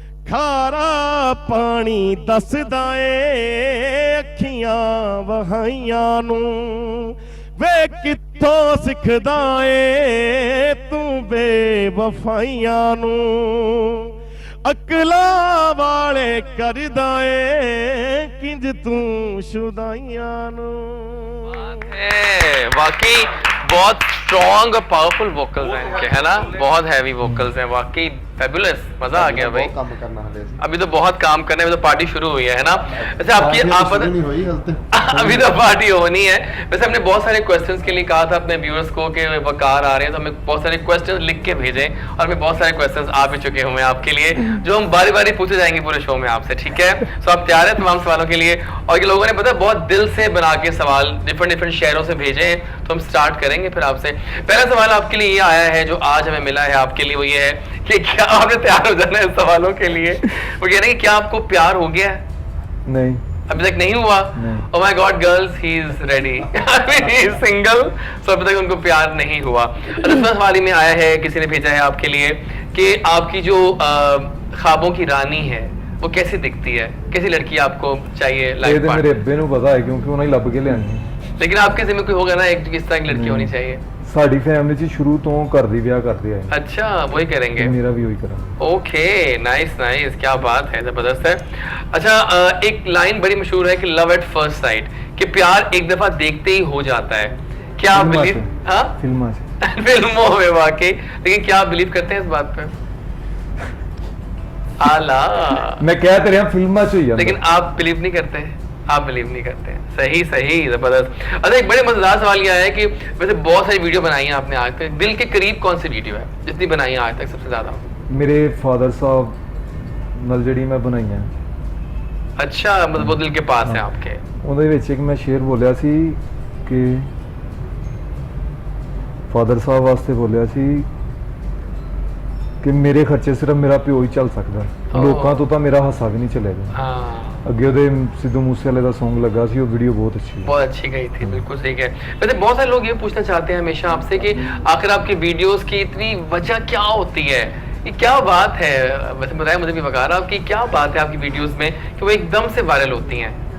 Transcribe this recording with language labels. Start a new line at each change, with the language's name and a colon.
Punjabi: ਖਾਰਾ ਪਾਣੀ ਦੱਸਦਾ ਏ ਅੱਖੀਆਂ ਵਹਾਈਆਂ ਨੂੰ, ਵੇ ਕਿੱਥੋਂ ਸਿੱਖਦਾ ਏ ਤੂੰ ਬੇਵਫਾਈਆਂ ਨੂੰ, ਅਕਲਾਂ ਵਾਲੇ ਕਰਦਾ ਏ ਕਿੰਜ ਤੂੰ ਸ਼ੁਦਾਈਆਂ ਨੂੰ।
Hindi: वाकई बहुत स्ट्रॉन्ग और पावरफुल वोकल्स हैं इनके, है ना, बहुत हैवी वोकल्स हैं, वाकई फैबुलस, मजा आ गया भाई।
Punjabi: ਬਹੁਤ ਕੰਮ ਕਰਨਾ ਹਲੇ ਅਸੀਂ।
Hindi: अभी तो बहुत काम करने में, तो पार्टी शुरू हुई है ना। वैसे आपकी पार्टी आप शुरू नहीं हुई हल तक। अभी तो पार्टी होनी है। वैसे हमने बहुत सारे क्वेश्चंस के लिए कहा था अपने व्यूअर्स को कि वकार आ रहे हैं, तो हमें बहुत सारे क्वेश्चंस लिख के भेजें, और हमें बहुत सारे क्वेश्चंस आ भी चुके हुए हैं आपके लिए, जो हम बारी बारी पूछे जाएंगे पूरे शो में आपसे, ठीक है। तो आप तैयार हैं तमाम सवालों के लिए? और ये लोगों ने पता है बहुत दिल से बना के सवाल डिफरेंट शहरों से भेजे हैं, तो हम स्टार्ट करेंगे फिर आपसे। पहला सवाल आपके लिए ये आया है जो आज हमें मिला है आपके लिए, वो ये है कि क्या आपने तैयार हो जाना है इस सवालों के लिए। वो कह रहे हैं कि क्या आपको प्यार हो गया है? नहीं, अभी तक नहीं हुआ?
English: Oh my God, girls, he is ready. I mean, he is single, so
Hindi: अभी तक उनको प्यार नहीं हुआ। दूसरा सवाल में आया है, किसी ने भेजा है आपके लिए कि आपकी जो ख्वाबों की रानी है वो कैसी दिखती है, कैसी लड़की आपको चाहिए
Punjabi: ਇਹ
Hindi: लाइफ
Punjabi: ਤੇ ਮੇਰੇ
Hindi: पार्टनर?
Punjabi: ਅੱਬੇ ਨੂੰ ਪਤਾ ਹੈ ਕਿਉਂਕਿ ਉਹਨਾਂ ਹੀ ਲੱਭ ਕੇ ਲਿਆਣੀ।
Hindi: लेकिन आपके जिम्मे कोई होगा ना एक किस तरह की लड़की होनी चाहिए?
Punjabi: ਸਾਡੀ ਫੈਮਿਲੀ 'ਚ ਸ਼ੁਰੂ ਤੋਂ ਘਰ ਦੀ ਵਿਆਹ ਕਰਦੇ ਆਏ,
Hindi: अच्छा, वही करेंगे।
Punjabi: ਮੇਰਾ ਵੀ ਉਹੀ ਕਰਾਂ।
Hindi: ओके, नाइस नाइस, क्या बात है, जबरदस्त है। अच्छा, एक लाइन बड़ी मशहूर है कि लव एट फर्स्ट साइट, कि प्यार एक दफा देखते ही हो जाता है, क्या आप फिल्मां बिलीव? से। हाँ,
Punjabi: ਫਿਲਮਾਂ 'ਚ
Hindi: फिल्मों में वाकई, लेकिन क्या आप बिलीव करते हैं इस बात पे? आला,
Punjabi: ਮੈਂ ਕਹਿ ਤੇ ਰਿਹਾ ਫਿਲਮਾਂ 'ਚ ਹੀ ਆ।
Hindi: लेकिन आप बिलीव नहीं करते हैं, आप बिलीव नहीं करते हैं। सही सही, जबरदस्त। अच्छा, एक बड़े मजेदार सवाल ये आया है कि वैसे बहुत सारी वीडियो बनाई है आपने आज तक, दिल के करीब कौन सी वीडियो है जितनी बनाई है आज तक सबसे ज्यादा?
Punjabi: ਮੇਰੇ ਫਾਦਰ ਸਾਹਿਬ ਨਾਲ ਜਿਹੜੀ ਮੈਂ ਬਣਾਈਆਂ,
Hindi: अच्छा, मतलब वो दिल के पास है आपके।
Punjabi: ਉਹਦੇ ਵਿੱਚ ਇੱਕ ਮੈਂ ਸ਼ੇਰ ਬੋਲਿਆ ਸੀ ਕਿ ਫਾਦਰ ਸਾਹਿਬ ਵਾਸਤੇ ਬੋਲਿਆ ਸੀ ਕਿ ਮੇਰੇ ਖਰਚੇ ਸਿਰਫ ਮੇਰਾ ਪਿਓ ਹੀ ਚੱਲ ਸਕਦਾ, ਲੋਕਾਂ ਤੋਂ ਤਾਂ ਮੇਰਾ ਹਾਸਾ ਵੀ ਨਹੀਂ ਚੱਲੇਗਾ।
Hindi: हाँ
Punjabi: ਅੱਗੇ ਉਹਦੇ ਸਿੱਧੂ ਮੂਸੇਵਾਲੇ ਦਾ Song ਲੱਗਾ ਸੀ, ਉਹ ਵੀਡੀਓ ਬਹੁਤ ਅੱਛੀ ਹੈ।
Hindi: बहुत अच्छी गई थी, बिल्कुल सही है। वैसे बहुत सारे लोग ये पूछना चाहते हैं हमेशा आपसे कि आखिर आपकी वीडियोस की इतनी वजह क्या होती है, ये क्या बात है? वैसे बताया मुझे भी वकार आपकी क्या बात है आपकी वीडियोस में कि वो एकदम से वायरल होती हैं?